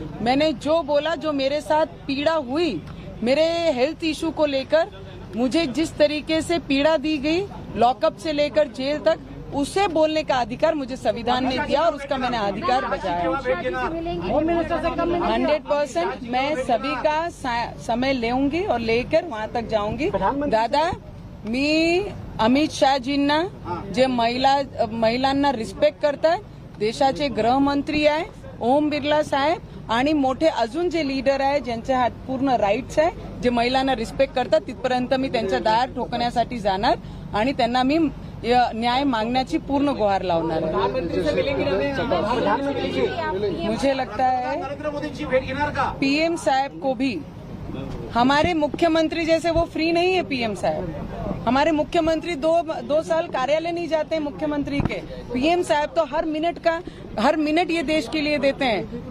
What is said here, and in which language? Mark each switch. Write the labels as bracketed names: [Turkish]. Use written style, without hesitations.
[Hindi] मैंने जो बोला, जो मेरे साथ पीड़ा हुई, मेरे हेल्थ इशू को लेकर मुझे जिस तरीके से पीड़ा दी गई, लॉकअप से लेकर जेल तक, उसे बोलने का अधिकार मुझे संविधान ने दिया और उसका मैंने अधिकार बजाया। 100% मैं सभी का समय लेऊंगी और लेकर वहां तक जाऊंगी। [Marathi] दादा, मी अमित शहाजींना जे महिलांना रिस्पेक्ट करतात, देशाचे गृहमंत्री आहे ओम बिर्ला साहेब आणि मोठे अजून जे लीडर आहे ज्यांच्या हात पूर्ण राईट्स आहे, जे महिलांना रिस्पेक्ट करतात, तिथपर्यंत मी त्यांच्या दार ठोकण्यासाठी जाणार आणि त्यांना मी न्याय मांगण्याची पूर्ण गुहार लावणार है। [Hindi] मुझे लगता है पीएम साहब को भी, हमारे मुख्यमंत्री जैसे वो फ्री नहीं है पीएम साहब। हमारे मुख्यमंत्री दो साल कार्यालय नहीं जाते हैं मुख्यमंत्री के, पीएम साहब तो हर मिनट ये देश के लिए देते हैं।